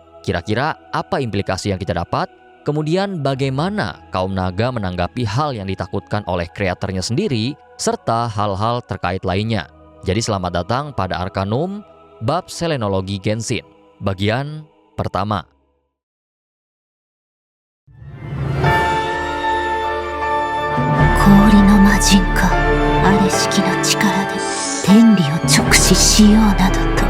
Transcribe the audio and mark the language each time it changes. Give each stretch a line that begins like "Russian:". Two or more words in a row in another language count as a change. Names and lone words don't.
Indonesian: Kira-kira apa implikasi yang kita dapat? Kemudian bagaimana kaum naga menanggapi hal yang ditakutkan oleh kreatornya sendiri, serta hal-hal terkait lainnya. Jadi selamat datang pada Arcanum, Bab Selenologi Genshin, bagian pertama.
Japanese: 氷の魔人か、あれしきの力で天理を直視しようなどと。